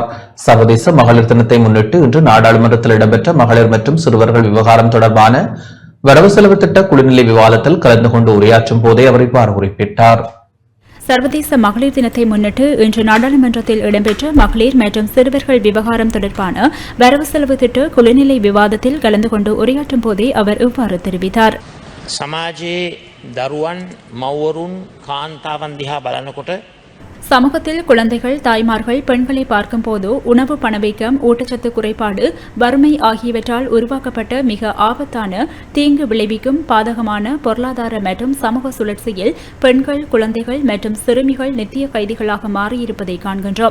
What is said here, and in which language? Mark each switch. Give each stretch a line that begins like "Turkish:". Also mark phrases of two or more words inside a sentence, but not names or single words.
Tamil: சர்வதேச மகளிர் தினத்தை முன்னிட்டு இன்று நாடாளுமன்றத்தில் இடம்பெற்ற மகளிர் மற்றும் சிறுவர்கள் விவகாரம் தொடர்பான வரவு செலவு திட்ட குழுநிலை விவாதத்தில் கலந்து கொண்டு உரையாற்றும் போதே அவர் இவ்வாறு குறிப்பிட்டார். சர்வதேச மகளிர் தினத்தை முன்னிட்டு இன்று நாடாளுமன்றத்தில் இடம்பெற்ற மகளிர் மற்றும் சிறுவர்கள் விவகாரம் தொடர்பான வரவு செலவு திட்ட குழுநிலை விவாதத்தில் கலந்து கொண்டு உரையாற்றும் போதே அவர் இவ்வாறு தெரிவித்தார்.
Sinhala: சமாஜයේ දරුවන් මව්වරුන් කාන්තාවන් දිහා බලනකොට
Tamil: சமூகத்தில் குழந்தைகள், தாய்மார்கள், பெண்களை பார்க்கும் போது உணவு பணவீக்கம், ஊட்டச்சத்து குறைபாடு, வறுமை ஆகியவற்றால் உருவாக்கப்பட்ட மிக ஆபத்தான, தீங்கு விளைவிக்கும் பாதகமான பொருளாதார மற்றும் சமூக சுழற்சியில் பெண்கள், குழந்தைகள் மற்றும் சிறுமிகள் நித்திய கைதிகளாக மாறியிருப்பதை காண்கின்றோம்.